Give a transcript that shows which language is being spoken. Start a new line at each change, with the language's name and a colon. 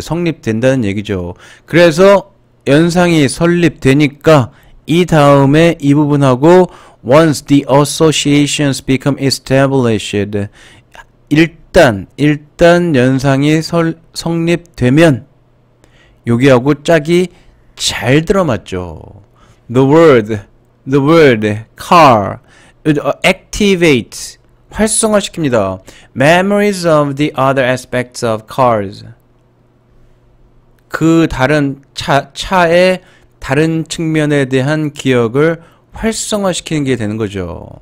Korean: 성립된다는 얘기죠. 그래서 연상이 설립되니까 이 다음에 이 부분하고
English: once the associations become established
Korean: 일단 연상이 성립되면 여기하고 짝이 잘 들어맞죠.
English: The word car activate
Korean: 활성화시킵니다.
English: Memories of the other aspects of cars.
Korean: 그 다른 차의 다른 측면에 대한 기억을 활성화시키는 게 되는 거죠.